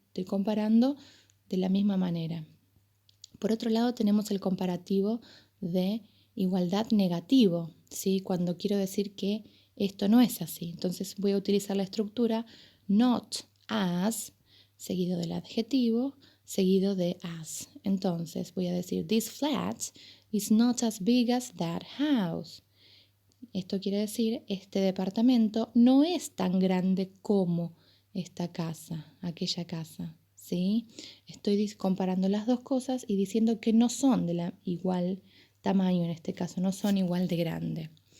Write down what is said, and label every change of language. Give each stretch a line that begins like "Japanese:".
Spanish: Estoy comparando de la misma manera. Por otro lado, tenemos el comparativo de igualdad negativo, ¿sí? Cuando quiero decir que esto no es así. Entonces voy a utilizar la estructura not as, seguido del adjetivo, seguido de as. Entonces voy a decir,
English: this flat is not as big as that house.
Spanish: Esto quiere decir, este departamento no es tan grande como esta casa, aquella casa, ¿sí? Estoy comparando las dos cosas y diciendo que no son de igual tamaño en este caso, no son igual de grande.